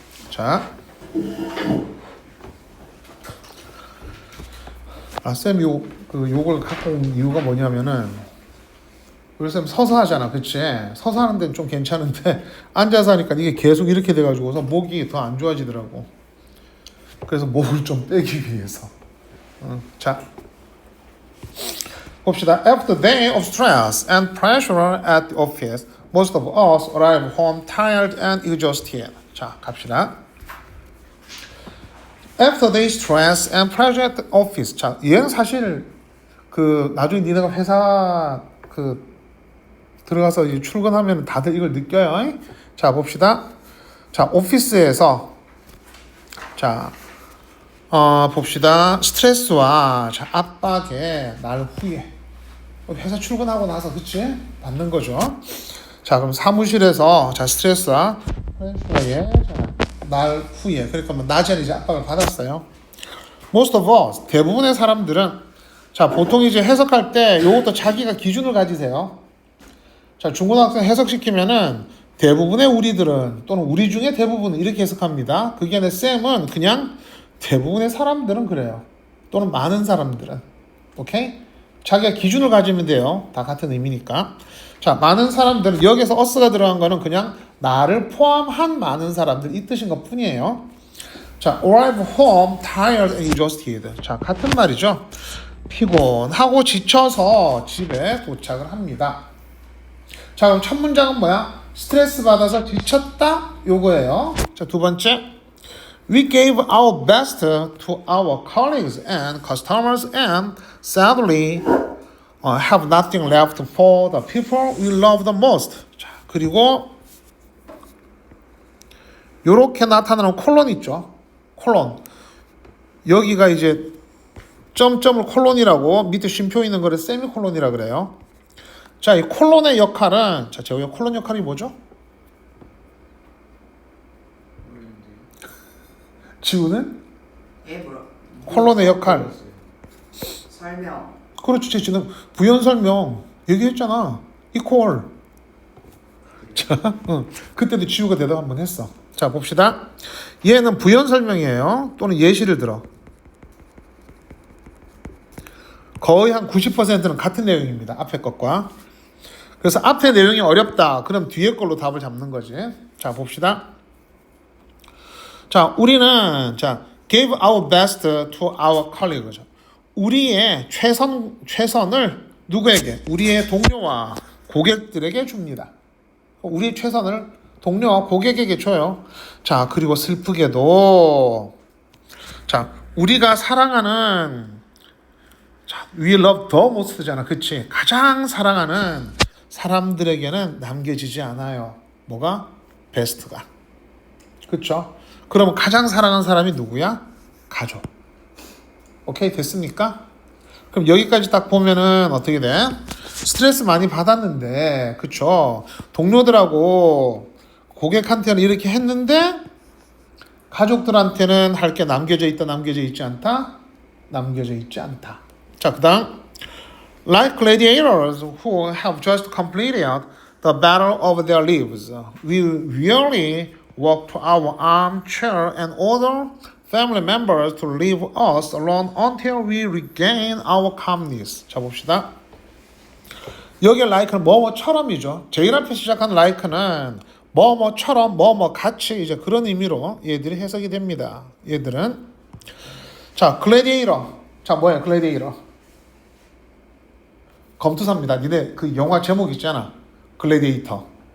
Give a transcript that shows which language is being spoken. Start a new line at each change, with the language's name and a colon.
Korean: 자, 쌤 요걸 갖고 온 이유가 뭐냐면은 우리 쌤 서서 하잖아. 그치? 서서 하는 데는 좀 괜찮은데 앉아서 하니까 이게 계속 이렇게 돼가지고서 목이 더 안 좋아지더라고. 그래서 목을 좀 빼기 위해서. 자, 봅시다.
English: After day of stress and pressure at the office, most of us arrive home tired and exhausted.
Korean: 자, 갑시다.
English: After day stress and pressure at the office.
Korean: 자, 얘는 사실 그 나중에 니네가 회사 그 들어가서 이제 출근하면 다들 이걸 느껴요. 자, 봅시다. 자, 오피스에서 자, 봅시다. 스트레스와 자, 압박의 날 후에 회사 출근하고 나서 그치? 받는 거죠. 자, 그럼 사무실에서 자, 스트레스와 프레셔의 날 후에 그러니까 뭐 낮에는 이제 압박을 받았어요.
English: Most of us
Korean: 대부분의 사람들은 자, 보통 이제 해석할 때 요것도 자기가 기준을 가지세요. 자, 중고등학생 해석시키면은 대부분의 우리들은 또는 우리 중에 대부분은 이렇게 해석합니다. 그게 아니라 쌤은 그냥 대부분의 사람들은 그래요. 또는 많은 사람들은. 오케이? 자기가 기준을 가지면 돼요. 다 같은 의미니까. 자, 많은 사람들은 여기서 us가 들어간 거는 그냥 나를 포함한 많은 사람들 이 뜻인 것 뿐이에요.
English: 자, arrive home tired and exhausted.
Korean: 자, 같은 말이죠. 피곤하고 지쳐서 집에 도착을 합니다. 자, 그럼 첫 문장은 뭐야? 스트레스 받아서 지쳤다 요거예요. 자, 두 번째,
English: we gave our best to our colleagues and customers and sadly have nothing left for the people we love the most.
Korean: 자, 그리고 요렇게 나타나는 콜론 있죠. 콜론. 여기가 이제 점점을 콜론이라고 밑에 쉼표 있는 거를 세미콜론이라 그래요. 자, 이 콜론의 역할은 자, 제가 콜론 역할이 뭐죠? 지우는? 콜론의 역할. 설명. 그렇지, 지금 부연 설명 얘기했잖아. 이퀄. 자, 그때도 지우가 대답 한번 했어. 자, 봅시다. 얘는 부연 설명이에요. 또는 예시를 들어. 거의 한 90%는 같은 내용입니다. 앞에 것과. 그래서 앞에 내용이 어렵다. 그럼 뒤에 걸로 답을 잡는 거지. 자, 봅시다. 자, 우리는 자,
English: gave our best to our colleagues.
Korean: 우리의 최선을 누구에게? 우리의 동료와 고객들에게 줍니다. 우리의 최선을 동료와 고객에게 줘요. 자, 그리고 슬프게도 자, 우리가 사랑하는 자,
English: we love the most
Korean: 잖아. 그치? 가장 사랑하는 사람들에게는 남겨지지 않아요. 뭐가? 베스트가. 그쵸? 그러면 가장 사랑하는 사람이 누구야? 가족. 오케이, 됐습니까? 그럼 여기까지 딱 보면은 어떻게 돼? 스트레스 많이 받았는데, 그쵸? 동료들하고 고객한테는 이렇게 했는데, 가족들한테는 할 게 남겨져 있다, 남겨져 있지 않다? 남겨져 있지 않다. 자, 그 다음.
English: Like gladiators who have just completed the battle of their lives, we really walk to our armchair and order family members to leave us alone until we regain our calmness.
Korean: 자, 봅시다. 여기 like는 뭐뭐처럼이죠. 제일 앞에 시작한 like는 뭐뭐처럼 뭐뭐 같이 이제 그런 의미로 얘들이 해석이 됩니다. 얘들은 자, 글래디에이터. 자, 뭐야 글래디에이터? 검투사입니다. 니네 그 영화 제목 있잖아. 글래디에이터.